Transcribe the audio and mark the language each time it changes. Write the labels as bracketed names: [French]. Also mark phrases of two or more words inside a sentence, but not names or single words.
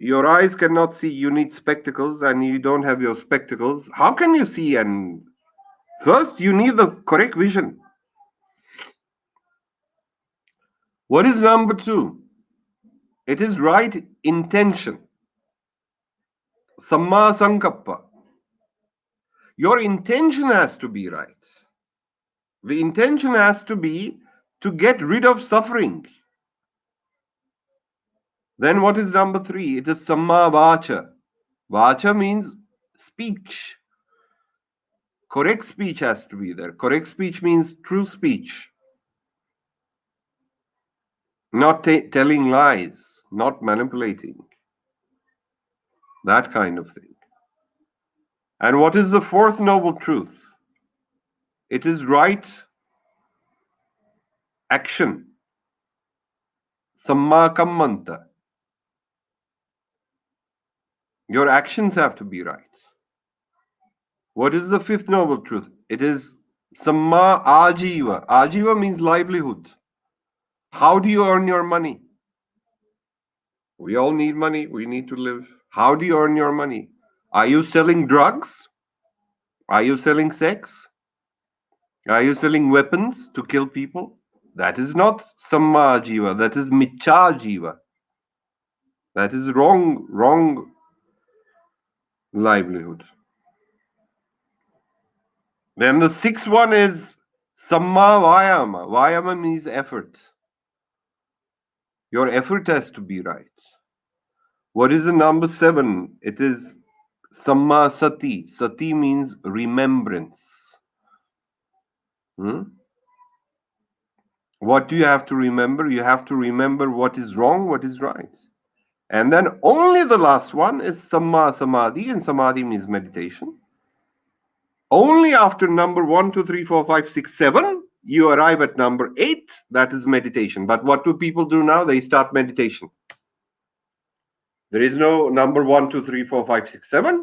[English] your eyes cannot see, you need spectacles, and you don't have your spectacles. How can you see? And first, you need the correct vision. What is number two? It is right intention. [Pali] Samma sankappa. [English] Your intention has to be right. The intention has to be to get rid of suffering. Then what is number three? It is [Pali] samma vacha. [English] Vacha means speech. Correct speech has to be there. Correct speech means true speech, not telling lies, not manipulating, that kind of thing. And what is the fourth noble truth? It is right action. [Pali] Samma kammanta. [English] Your actions have to be right. What is the fifth noble truth? It is [Pali] samma ajiva. [English] Ajiva means livelihood. How do you earn your money? We all need money. We need to live. How do you earn your money? Are you selling drugs? Are you selling sex? Are you selling weapons to kill people? That is not [Pali] samma jiva. [English] That is [Pali] micha jiva. [English] That is wrong livelihood. Then the sixth one is [Pali] samma vayama. [English] Vayama means effort. Your effort has to be right. What is the number seven? It is [Pali] samma sati. [English] Sati means remembrance. Hmm? What do you have to remember? You have to remember what is wrong, what is right. And then only the last one is [Pali] samma samadhi, [English] and samadhi means meditation. Only after number 1, 2, 3, 4, 5, 6, 7, you arrive at number 8, that is meditation. But what do people do now? They start meditation. There is no number 1, 2, 3, 4, 5, 6, 7.